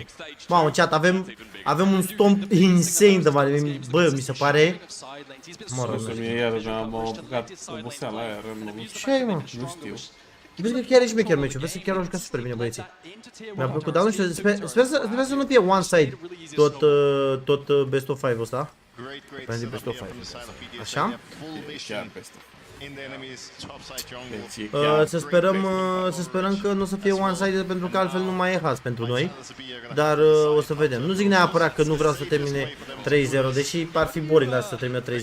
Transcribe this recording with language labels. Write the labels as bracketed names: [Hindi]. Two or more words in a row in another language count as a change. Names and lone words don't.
[Romanian] Mamă, chat, avem un [English] stomp insane [Romanian] de mare. Bă, mi se pare... Mă rog, nu știu. Iar m-am apucat oboseala aia, rău. Ce ai, mă? Nu știu. Vezi că chiar e șmecher meciul, vezi că chiar au jucat super bine băieții. Mi-a plăcut, dar nu știu, sper să nu fie [English] one side [Romanian] tot [English] best of 5 [Romanian] ăsta. Pentru [English] best of 5. [Romanian] Așa? Chiar peste. Să sperăm că nu o să fie one-sided pentru că altfel nu mai e has pentru noi. Dar o să vedem. Nu zic neapărat că nu vreau să termine 3-0, deși ar fi boring să termine 3-0.